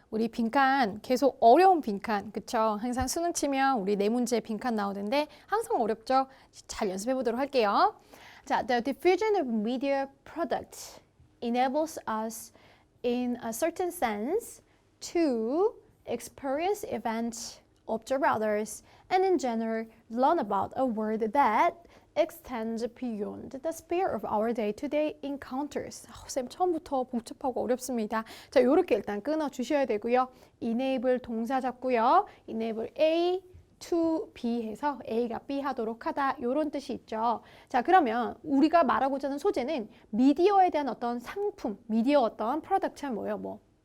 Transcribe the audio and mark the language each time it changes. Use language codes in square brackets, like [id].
[ko] 우리 빈칸 계속 어려운 빈칸, 그쵸? 항상 수능 치면 우리 네 문제 빈칸 나오는데 항상 어렵죠? 잘 연습해 보도록 할게요. [en] 자, the diffusion of media products enables us in a certain sense to experience events, observe others, and in general learn about a world that extends beyond the sphere of our day-to-day encounters. [ko] 쌤 처음부터 복잡하고 어렵습니다. 자, 요렇게 일단 끊어 주셔야 되고요. enable 동사 잡고요. enable A to B 해서 A가 B 하도록 하다 요런 뜻이 있죠. 자, 그러면 우리가 말하고자 하는 소재는 미디어에 대한 어떤 상품, 미디어 어떤 프로덕트는 뭐예요?